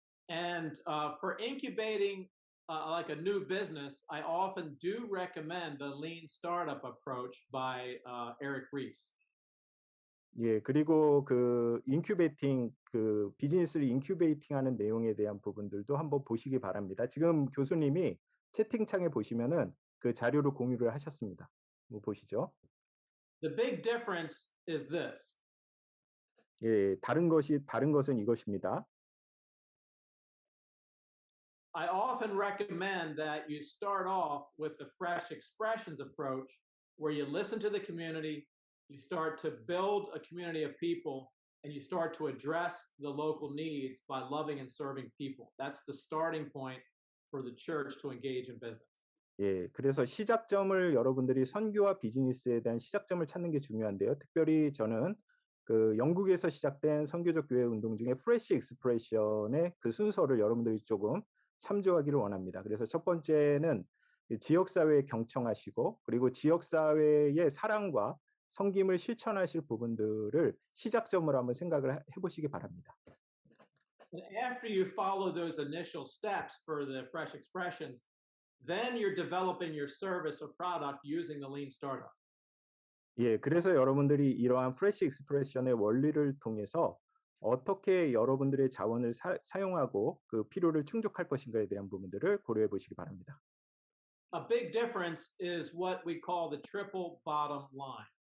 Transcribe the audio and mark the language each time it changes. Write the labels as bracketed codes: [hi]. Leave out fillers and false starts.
[en] And for incubating like a new business, I often do recommend the Lean Startup approach by Eric Ries. [ko] 예, 그리고 인큐베이팅 비즈니스를 인큐베이팅하는 내용에 대한 부분들도 한번 보시기 바랍니다. 지금 교수님이 채팅창에 보시면은 그 자료를 공유를 하셨습니다. 뭐 보시죠. [en] The big difference is this. [ko] 예, 다른 것은 이것입니다. [en] I often recommend that you start off with the fresh expressions approach, where you listen to the community, you start to build a community of people, and you start to address the local needs by loving and serving people. That's the starting point for the church to engage in business. [ko] 예, 그래서 시작점을 여러분들이 선교와 비즈니스에 대한 시작점을 찾는 게 중요한데요. 특별히 저는 영국에서 시작된 선교적 교회 운동 중에 프레시 익스프레션의 그 순서를 여러분들이 조금 참조하기를 원합니다. 그래서 첫 번째는 지역사회에 경청하시고, 그리고 지역사회의 사랑과 섬김을 실천하실 부분들을 시작점으로 한번 생각을 해보시기 바랍니다. [en] And after you follow those initial steps for the fresh expressions, then you're developing your service or product using the Lean Startup. [ko] 예, 그래서 여러분들이 이러한 프레시 익스프레션의 원리를 통해서 어떻게 여러분들의 자원을 사용하고 그 필요를 충족할 것인가에 대한 부분들을 고려해 보시기 바랍니다. [en] A big difference is what we call the triple bottom line.